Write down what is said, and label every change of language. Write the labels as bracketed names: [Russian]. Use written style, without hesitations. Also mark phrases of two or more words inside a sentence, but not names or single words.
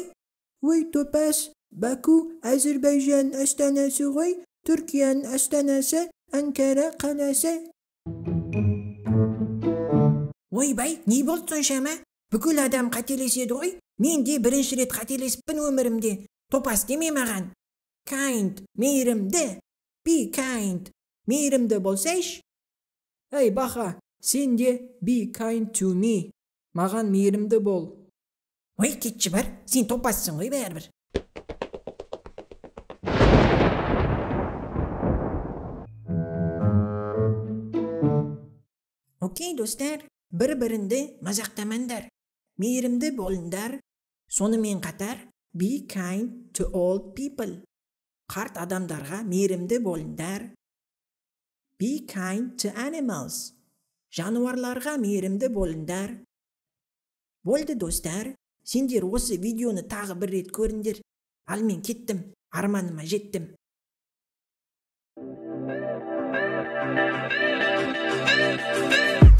[Kazakh] Ой, Топас, Баку Әзірбайжан астанасы ғой. Түркияның астанасы Анкара қаласы. Ойбай, не болды сонша ма? Бүкіл адам қателеседі ғой. Мен де бірінші рет қателесіппін өмірімде. Топас деме маған. Kind, мейірімді. [English] Be kind, [Kazakh] мейірімді болсайш. Ей, Баха, сен де [English] be kind to me. [Kazakh] Маған мейірімді бол. Ой, кетші бар, сен Топассың ғой бәрібір. Окей, достар, бір-бірінді мазақтамаңдар. Мейірімді болыңдар. Сонымен қатар, [English] be kind to old people. [Kazakh] Қарт адамдарға мейірімді болыңдар. [English] Be kind to animals. [Kazakh] Жануарларға мейірімді болыңдар. Болды, достар. Сендер осы видеоны тағы бір рет көріңдер. Ал мен кеттім, арманыма жеттім. [English] Thank you.